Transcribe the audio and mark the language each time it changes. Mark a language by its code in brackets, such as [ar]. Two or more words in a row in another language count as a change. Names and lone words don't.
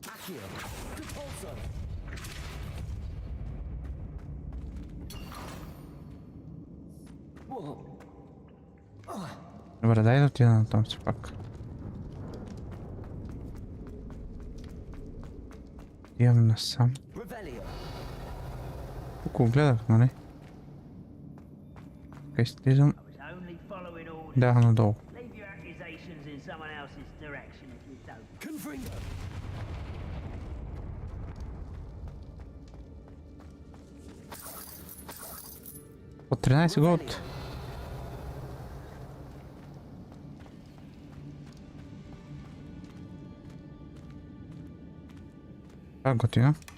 [en] Accio. Repulsor. Whoa. [bg] Добре, дай отида на там си пак. Идем насам. Тук гледах, нали? Така излизам. Да, надолу. [en] Leave your accusations in someone else's direction if you don't. [bg] Confringo. От 13 год. Това готино.